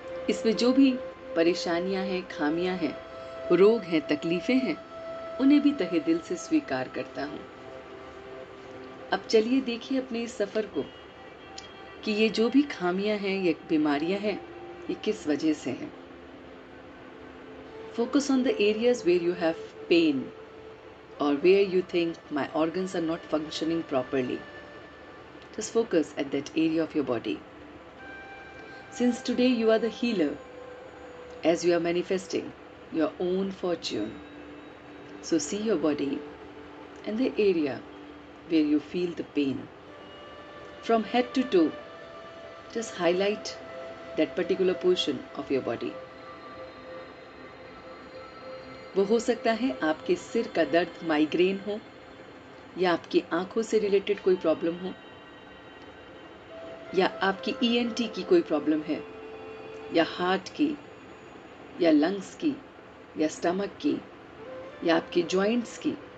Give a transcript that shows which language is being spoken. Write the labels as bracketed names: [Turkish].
[Hindi] इसमें जो भी परेशानियां हैं, खामियां हैं, रोग हैं, तकलीफें हैं, उन्हें भी तहे दिल से स्वीकार करता हूँ। अब चलिए देखिए अपने इस सफर को कि ये जो भी खामियां हैं, ये बीमारियां हैं, ये किस वजह से हैं। [English] Focus on the areas where you have pain or where you think my organs are not functioning properly. Just focus at that area of your body. Since today you are the healer, as you are manifesting your own fortune. So see your body and the area where you feel the pain. From head to toe, just highlight that particular portion of your body. [Hindi] वो हो सकता है आपके सिर का दर्द, migraine हो, या आपकी आंखों से रिलेटेड कोई प्रॉब्लम हो, या आपकी ईएनटी की कोई प्रॉब्लम है, या हार्ट की, या लंग्स की, या स्टमक की, या आपके जॉइंट्स की।